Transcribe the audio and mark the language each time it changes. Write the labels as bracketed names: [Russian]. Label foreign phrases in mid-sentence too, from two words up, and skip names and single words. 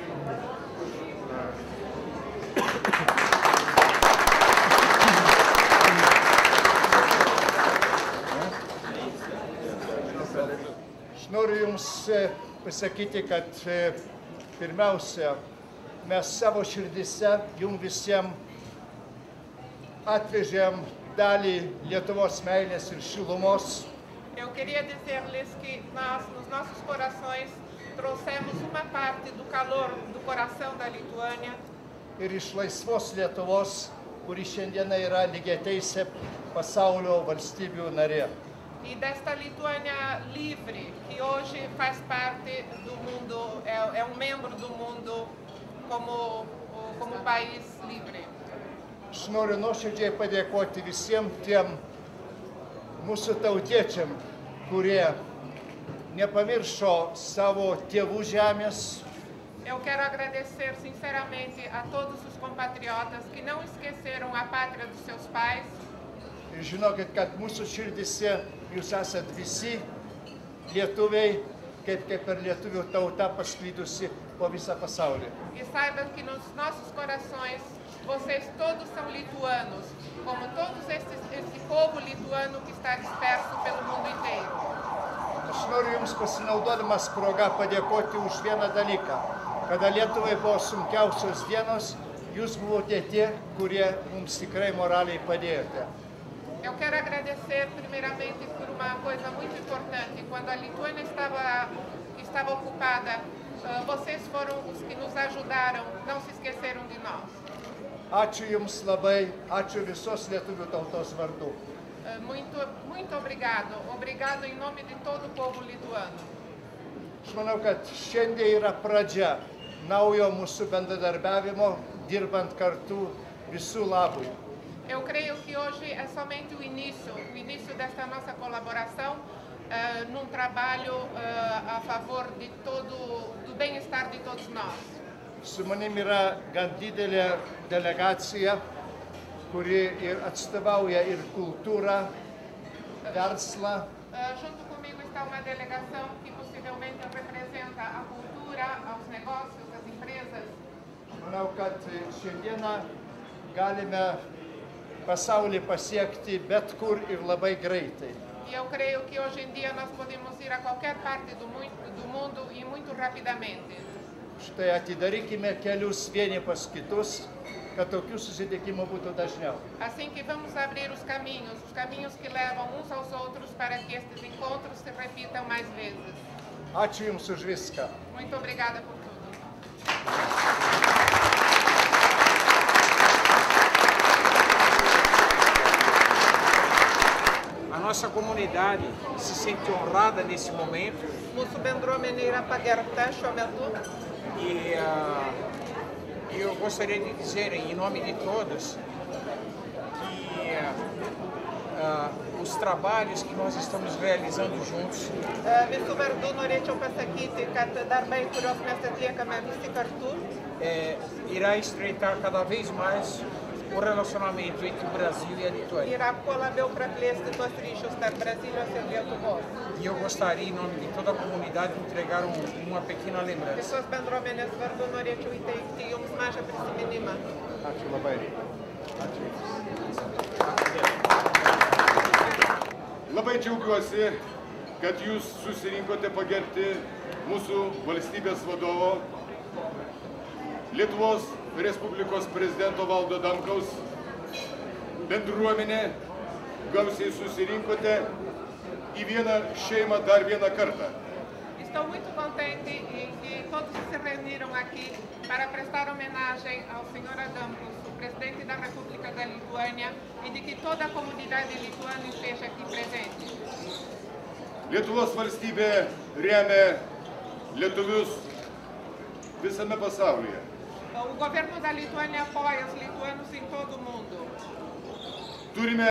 [Lithuanian] Aš noriu Jums pasakyti, kad pirmiausia, mes savo širdise Jums visiems atvežėm dalį Lietuvos meilės ir šilumos. [Portuguese] Eu queria dizer-lhes que nós, nos nossos corações, trouxemos uma parte do calor do coração da Lituânia [Lithuanian] Ir iš laisvos Lietuvos, kuri šiandieną yra lygiateisė pasaulio valstybių narė. [Portuguese] e desta Lituânia livre, que hoje faz parte do mundo, é um membro do mundo como país livre. [Lithuanian] Aš noriu nuoširdžiai padėkoti visiems tiem mūsų tautiečiam, kurie nepamiršo savo tėvų žemės, [Portuguese] Eu quero agradecer sinceramente a todos os compatriotas que não esqueceram a pátria dos seus pais. [Lithuanian] ir žinokit, kad mūsų širdise jūs esat visi lietuviai, kaip ir lietuvių tauta pasklydusi po visą pasaulį. [Portuguese] E saibam que nos nossos corações, vocês todos são lituanos, como todos esse povo lituano que está disperso pelo mundo inteiro. [Lithuanian] Aš noriu Jums pasinaudodamas progą padėkoti už vieną dalyką. Kada Lietuvai buvo sunkiausios dienos, Jūs buvote tie, kurie mums tikrai moraliai padėjote. [Portuguese] Eu quero agradecer primeiramente por uma coisa muito importante. Quando a Lituânia estava ocupada, vocês foram os que nos ajudaram, não se esqueceram de nós. [Lithuanian] Ačiū Jums labai, ačiū visos lietuvių tautos vardu. [Portuguese] Muito obrigado. Obrigado em nome de todo o povo lituano. [Lithuanian] Aš manau, kad šiandien yra pradžia naujo mūsų bendradarbiavimo, dirbant kartu visų labui. [Portuguese] Eu creio que hoje é somente o início desta nossa colaboração num trabalho a favor de do bem-estar de todos nós. [Lithuanian] Su manim yra gan didelė delegacija, kuri ir atstovauja ir kultūrą, verslą. [Portuguese] Junto comigo está uma delegação que possivelmente representa a cultura, os negócios, as empresas. [Lithuanian] Manau, kad šiandieną galime pasaulį pasiekti bet kur ir labai greitai. [Portuguese] E eu creio que hoje em dia nós podemos ir a qualquer parte do mundo e muito rapidamente. [Lithuanian] Štai atidarykime kelius vieni pas kitus, kad tokių susitikimų būtų dažniau. [Portuguese] Assim que vamos abrir os caminhos que levam uns aos outros para que estes encontros se repitam mais vezes. [Lithuanian] Ačiū Jums už viską. [Portuguese] Muito obrigada por tudo. A nossa comunidade se sente honrada nesse momento [Lithuanian] Mūsų bendruomenė yra pagerbta šiuo metu. [Portuguese] e eu gostaria de dizer em nome de todos que os trabalhos que nós estamos realizando juntos [Lithuanian] Visų vardų norėčiau pasakyti, kad darbai, kuriuos mes atliekame visi kartu, [Portuguese] irá estreitar cada vez mais o relacionamento entre o Brasil e a Lituânia. [Lithuanian] yra kuo labiau praplėsti tuos ryšius tarp Brazilijos ir Lietuvos. [Portuguese] E eu gostaria, em nome de toda a comunidade, de entregar uma pequena lembrança. [Lithuanian] Visos bendruomenės vardu norėčiau įteikti jums mažą prisiminimą. Ačiū labai. Labai džiaugiuosi, kad jūs susirinkote pagerbti mūsų valstybės vadovo, Lietuvos Respublikos prezidento Valdo Adamkaus bendruomenė, gausiai susirinkote į vieną šeimą dar vieną kartą. [Portuguese] Estou muito contente em que todos se reuniram aqui para prestar homenagem ao Sr. Adamkus, o presidente da República da Lituânia, e de que toda a comunidade lituana esteja aqui presente. [Lithuanian] Lietuvos valstybė remia lietuvius visame pasaulyje. [Portuguese] O governo da Lituânia apoia os lituanos em todo o mundo. [Lithuanian] Turime